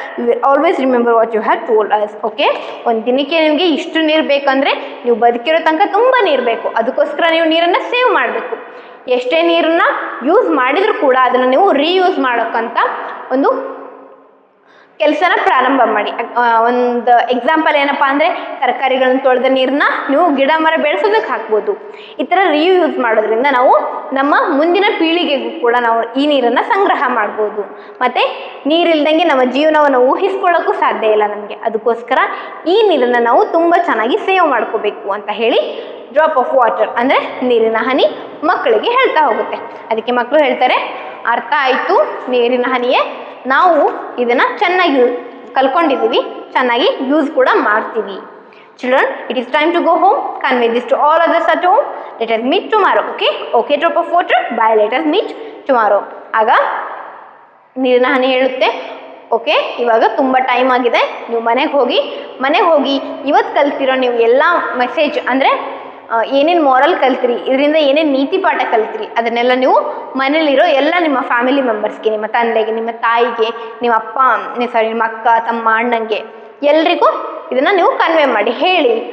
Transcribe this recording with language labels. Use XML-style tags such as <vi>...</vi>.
<en>You will always remember what you have told us.</en> <kn>Okay, ಒಂದು ದಿನಕ್ಕೆ ನಿಮಗೆ ಇಷ್ಟು ನೀರು ಬೇಕಂದರೆ ನೀವು ಬದುಕಿರೋ ತನಕ ತುಂಬ ನೀರು ಬೇಕು. ಅದಕ್ಕೋಸ್ಕರ ನೀವು ನೀರನ್ನು ಸೇವ್ ಮಾಡಬೇಕು. ಎಷ್ಟೇ ನೀರನ್ನು ಯೂಸ್ ಮಾಡಿದರೂ ಕೂಡ ಅದನ್ನು ನೀವು ರೀಯೂಸ್ ಮಾಡೋಕ್ಕಂತ ಒಂದು ಕೆಲಸನ ಪ್ರಾರಂಭ ಮಾಡಿ. ಒಂದು ಎಕ್ಸಾಂಪಲ್ ಏನಪ್ಪ ಅಂದರೆ ತರಕಾರಿಗಳನ್ನು ತೊಳೆದ ನೀರನ್ನ ನೀವು ಗಿಡ ಮರ ಬೆಳೆಸೋದಕ್ಕೆ ಹಾಕ್ಬೋದು. ಈ ಥರ ರೀಯೂಸ್ ಮಾಡೋದ್ರಿಂದ ನಾವು ನಮ್ಮ ಮುಂದಿನ ಪೀಳಿಗೆಗೂ ಕೂಡ ನಾವು ಈ ನೀರನ್ನು ಸಂಗ್ರಹ ಮಾಡ್ಬೋದು. ಮತ್ತು ನೀರಿಲ್ದಂಗೆ ನಮ್ಮ ಜೀವನವನ್ನು ಊಹಿಸ್ಕೊಳ್ಳೋಕ್ಕೂ ಸಾಧ್ಯ ಇಲ್ಲ ನಮಗೆ. ಅದಕ್ಕೋಸ್ಕರ ಈ ನೀರನ್ನು ನಾವು ತುಂಬ ಚೆನ್ನಾಗಿ ಸೇವ್ ಮಾಡ್ಕೋಬೇಕು ಅಂತ ಹೇಳಿ ಡ್ರಾಪ್ ಆಫ್ ವಾಟರ್ ಅಂದರೆ ನೀರಿನ ಹನಿ ಮಕ್ಕಳಿಗೆ ಹೇಳ್ತಾ ಹೋಗುತ್ತೆ. ಅದಕ್ಕೆ ಮಕ್ಕಳು ಹೇಳ್ತಾರೆ, ಅರ್ಥ ಆಯಿತು ನೀರಿನ ಹನಿಯೇ, ನಾವು ಇದನ್ನು ಚೆನ್ನಾಗಿ ಕಲ್ಕೊಂಡಿದ್ದೀವಿ, ಚೆನ್ನಾಗಿ ಯೂಸ್ ಕೂಡ ಮಾಡ್ತೀವಿ.</kn> <en>Children, it is time to go home. Convey this to all others at home. Let us meet tomorrow. Okay, drop of water. Bye, let us meet tomorrow.</en> <kn>ಆಗ ನೀರಿನ ಹನಿ ಹೇಳುತ್ತೆ, ಓಕೆ ಇವಾಗ ತುಂಬ ಟೈಮ್ ಆಗಿದೆ, ನೀವು ಮನೆಗೆ ಹೋಗಿ ಇವತ್ತು ಕಲ್ತಿರೋ ನೀವು ಎಲ್ಲ ಮೆಸೇಜ್ ಅಂದರೆ ಏನೇನು ಮಾರಲ್ ಕಲ್ತಿರಿ, ಇದರಿಂದ ಏನೇನು ನೀತಿ ಪಾಠ ಕಲ್ತಿರಿ ಅದನ್ನೆಲ್ಲ ನೀವು ಮನೇಲಿರೋ ಎಲ್ಲ ನಿಮ್ಮ ಫ್ಯಾಮಿಲಿ ಮೆಂಬರ್ಸ್ಗೆ, ನಿಮ್ಮ ತಂದೆಗೆ, ನಿಮ್ಮ ತಾಯಿಗೆ, ನಿಮ್ಮ ನಿಮ್ಮ ಅಕ್ಕ ತಮ್ಮ ಅಣ್ಣಂಗೆ ಎಲ್ರಿಗೂ ಇದನ್ನು ನೀವು ಕನ್ವೆ ಮಾಡಿ ಹೇಳಿ.</kn>